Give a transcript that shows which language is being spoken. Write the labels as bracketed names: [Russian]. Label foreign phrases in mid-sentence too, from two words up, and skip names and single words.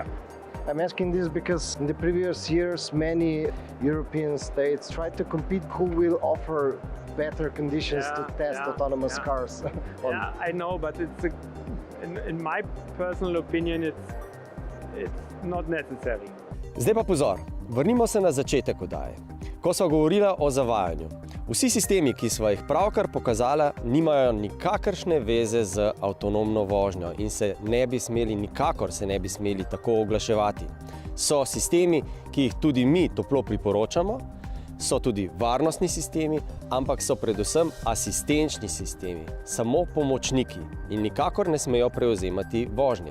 [English] I'm asking this because in the previous years, many European states tried to compete who will offer better conditions to test autonomous cars. Yeah, I know, but in my personal opinion, it's not necessary. [Slovenian] Zdaj pa pozor, vrnimo se na začetek oddaje, ko sva govorila o zavajanju. Vsi sistemi, ki sva jih pravkar pokazala, nimajo nikakršne veze z avtonomno vožnjo in nikakor se ne bi smeli tako oglaševati. So sistemi, ki jih tudi mi toplo priporočamo, so tudi varnostni sistemi, ampak so predvsem asistenčni sistemi, samo pomočniki in nikakor ne smejo prevzemati vožnje.